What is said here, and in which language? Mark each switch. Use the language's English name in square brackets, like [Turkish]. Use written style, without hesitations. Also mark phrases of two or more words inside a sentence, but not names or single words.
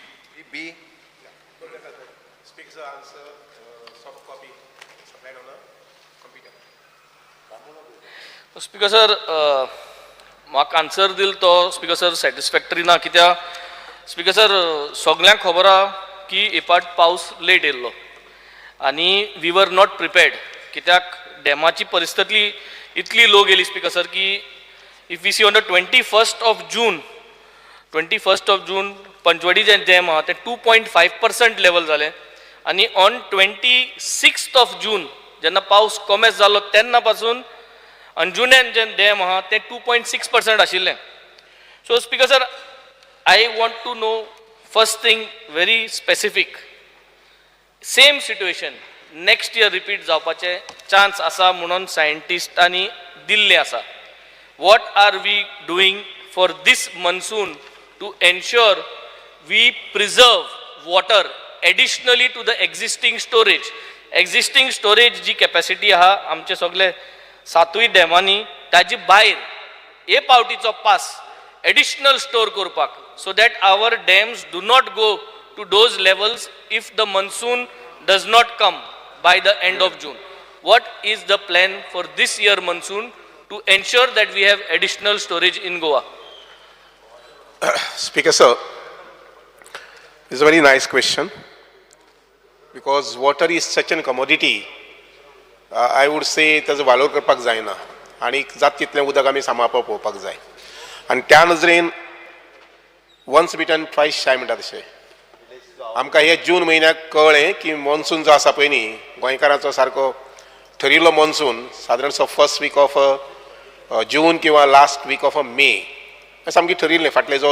[English] Speaker sir [Konkani] म्हाका आन्सर दिल तो [English] Speaker sir satisfactory [Konkani] ना कित्याक [English] Speaker sir [Konkani] सगळ्यांक खबर आहा की हे फावट पावस लेट येयल्लो आनी [English] we were not prepared [Konkani] कित्याक डॅमाची परिस्थिती इतली लो गेली [English] Speaker sir [Konkani] की [English] if we see on the 21st of [Konkani] June पंचवडी जे डॅम आहा ते 2.5% लेवल जालें आनी [English] on 26th of June [Konkani] जेन्ना पावस कमेस जालो तेन्ना पासून अंजुनेन जे डॅम आहा ते 2.6% आशिल्लें. [English] so Speaker sir I want to know first thing very specific same situation next year repeat [Konkani] जावपाचे चान्स आसा म्हणून सायंटिस्टांनी दिल्ले आसा [English] what are we doing for this monsoon to ensure we preserve water additionally to the existing storage? Existing storage [Konkani] जी capacity आहा आमचे सगळे सातूय डॅमांनी ताजी भायर हे पावटीचो पास additional store करपाक, [English] so that our dams do not go to those levels if the monsoon does not come by the end of June. What is the plan for this year monsoon to ensure that we have additional storage in Goa? Speaker sir, it's a very nice question because water is such a commodity. I would say [Konkani] त्याचं वालोर करपाक जायना आणि जात तितलें उदक आमी सांबाळपाक पळोवपाक जाय आनी त्या नजरेन [English] once bitten twice shy [Konkani] म्हणटा तशें आमकां हे जून म्हयन्याक कळ्ळें की मॉन्सून जो आसा पळय न्ही गोंयकारांचो सारको ठरिल्लो मॉन्सून सादारणसो [English] first week of June [Konkani] किंवा [English] last week of May [Konkani] सामकी ठरिल्लें फाटले जवळ